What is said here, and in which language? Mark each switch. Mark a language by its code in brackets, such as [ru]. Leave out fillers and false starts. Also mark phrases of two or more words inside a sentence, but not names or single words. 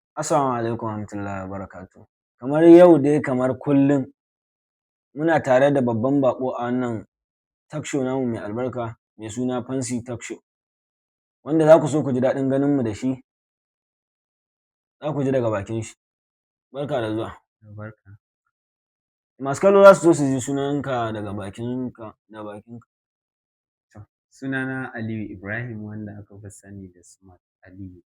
[ar] السلام عليكم ورحمة الله وبركاته. [ha] Kamar yau dai kamar kullum muna tare da babban baƙo a wannan [en] talk show [ha] namu mai albarka mai suna Fancy Talk Show, wanda za ku so ku ji daɗin ganin mu da shi, za ku ji daga bakin shi. Barka da zuwa. Barka. Masu kallo za su so su ji sunanka daga bakinka da bakinka. Sunana Aliyu Ibrahim wanda aka fi sani da Smart Aliyu.